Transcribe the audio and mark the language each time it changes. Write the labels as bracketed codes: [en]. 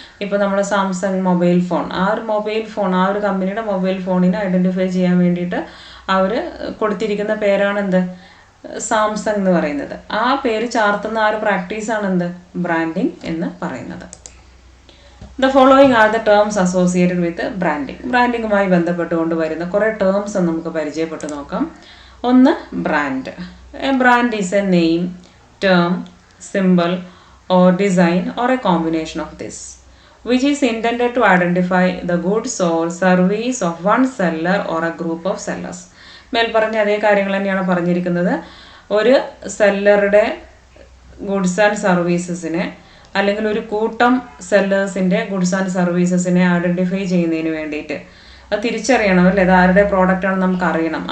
[ml] ഇപ്പോൾ നമ്മൾ Samsung mobile phone, ആ ഒരു കമ്പനിയുടെ മൊബൈൽ ഫോണിനെ ഐഡൻറ്റിഫൈ ചെയ്യാൻ വേണ്ടിയിട്ട് അവർ കൊടുത്തിരിക്കുന്ന പേരാണ് എന്ത്, സാംസങ് എന്ന് പറയുന്നത്. ആ പേര് ചാർത്തുന്ന ആ ഒരു പ്രാക്ടീസാണ് എന്ത്, ബ്രാൻഡിങ് എന്ന് പറയുന്നത്. [en] The following are the terms associated with branding. [ml] ബ്രാൻഡിങ്ങുമായി ബന്ധപ്പെട്ടുകൊണ്ട് വരുന്ന കുറേ ടേംസ് നമുക്ക് പരിചയപ്പെട്ട് നോക്കാം. ഒന്ന്, brand. [en] a [ml] brand is A name, term, simple or design or A combination of this [en] which is intended to identify the goods or service of one seller or a group of sellers. [ml] മേൽ പറഞ്ഞ അതേ കാര്യങ്ങൾ തന്നെയാണ് പറഞ്ഞിരിക്കുന്നത്. ഒരു സെല്ലറുടെ goods and സർവീസസിനെ അല്ലെങ്കിൽ ഒരു കൂട്ടം സെല്ലേഴ്സിൻ്റെ ഗുഡ്സ് ആൻഡ് സർവീസസിനെ ഐഡൻറ്റിഫൈ ചെയ്യുന്നതിന് വേണ്ടിയിട്ട്, അത് തിരിച്ചറിയണം അല്ലേ, അത് ആരുടെ പ്രോഡക്റ്റാണെന്ന് നമുക്ക് അറിയണം.